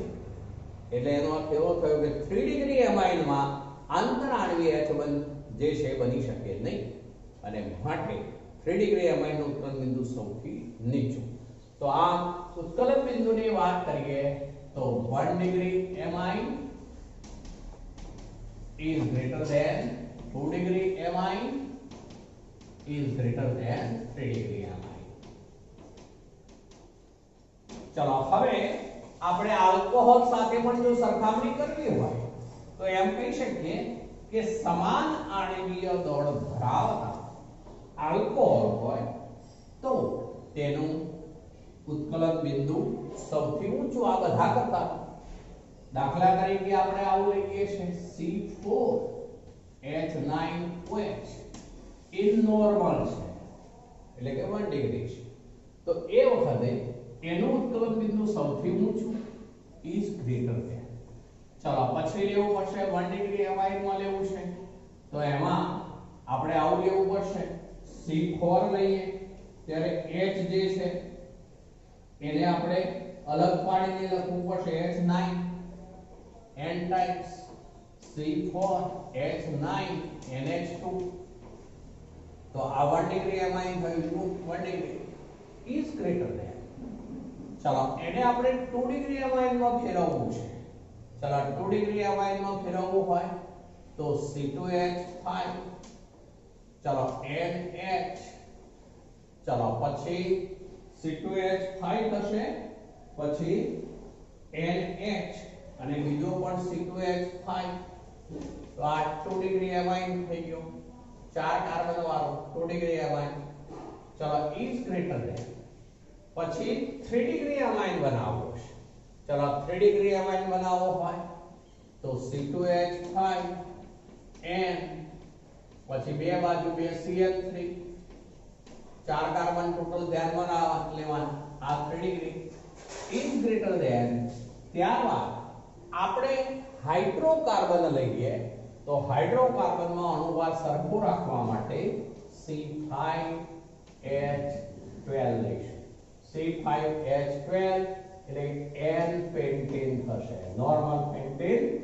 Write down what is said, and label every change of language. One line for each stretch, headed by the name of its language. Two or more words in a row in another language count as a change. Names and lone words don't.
Gujarati: એટલે એનો અર્થ એવો થયો કે 3 ડિગ્રી એમાઇનમાં આંતરાણ્વીય H1 જે છે બની શકે નહીં, અને માટે 3 ડિગ્રી એમાઇનનું ઉત્કલન બિંદુ સૌથી નીચું. તો આ ઉત્કલન બિંદુની વાત કરીએ તો
English: 1 degree amine is greater than 2 degree amine is greater than 3 degree amine.
Gujarati: ચલો હવે આપણે આલ્કોહોલ સાથે પણ જો સરખામણી કરવી હોય તો એમ કહી શકીએ કે સમાન આણ્વીય દળ ધરાવતા આલ્કોહોલ હોય તો તેનું ઉત્કલન બિંદુ સૌથી ઊંચું આ બધા કરતા. દાખલા તરીકે આપણે આવું લઈએ છે C4H9OH ઇનનોર્મલ છે એટલે કે 1 ડિગ્રી છે, તો એ વખતે એનું ઉત્કલન બિંદુ સૌથી ઊંચું
English: is greater than.
Gujarati: ચલો પછી લેવું પડશે 1 ડિગ્રી એમાઇનમાં લેવું છે તો એમાં આપણે આવું લેવું પડશે C4 લઈએ ત્યારે H જે છે એને આપણે અલગ પાડીને લખવું પડશે H9
English: n times
Gujarati: C4H9NH2. તો આ 1 ડિગ્રી એમાઇન થયું 1 ડિગ્રી
English: is greater than.
Gujarati: ચલો એને આપણે 2 ડિગ્રી એમાઇનમાં ફેરવવું છે. ચલો 2 ડિગ્રી એમાઇનમાં ફેરવવું હોય તો C2H5, ચલો NH, ચલો પછી C2H5 થશે, પછી NH અને બીજો પણ C2H5. તો આ 2 ડિગ્રી એમાઇન થઈ ગયો, 4 કાર્બન વાળો 2 ડિગ્રી એમાઇન.
English: ચલો is greater than.
Gujarati: પછી 3 ડિગ્રી એમાઇન બનાવવો છે. ચલો 3 ડિગ્રી એમાઇન બનાવવો હોય તો C2H5 N, પછી બે બાજુ બે CH3, 4 કાર્બન ટોટલ ધ્યાનમાં લેવાના.
English: આ 3 ડિગ્રી is greater than.
Gujarati: ત્યારબાદ આપણે હાઇડ્રોકાર્બન લઈએ તો હાઇડ્રોકાર્બનમાં અણુભાર સરખો રાખવા માટે C5H12 લઈશું. C5H12 એટલે N પેન્ટેન થશે,
English: normal pentane.